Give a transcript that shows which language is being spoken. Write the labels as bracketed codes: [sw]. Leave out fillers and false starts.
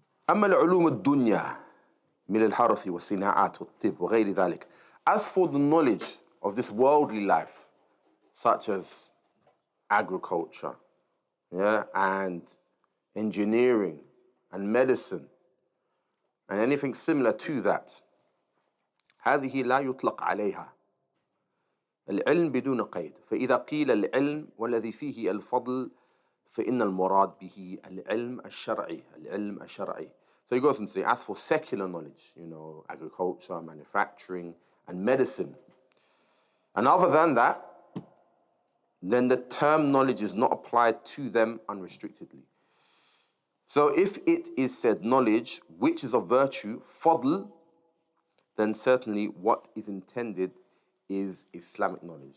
[ar] أما العلوم الدنيا من الحرث والصناعات والطب وغير ذلك. [en] As for the knowledge of this worldly life, such as agriculture, yeah, and engineering and medicine and anything similar to that, [ar] هذه لا يطلق عليها العلم بدون قيد. فإذا قيل العلم والذي فيه الفضل فإن المراد به العلم الشرعي. العلم الشرعي. [en] So he goes and says, as for secular knowledge, agriculture, manufacturing, and medicine, and other than that, then the term knowledge is not applied to them unrestrictedly. So if it is said knowledge, which is of virtue, fadl, then certainly what is intended is Islamic knowledge.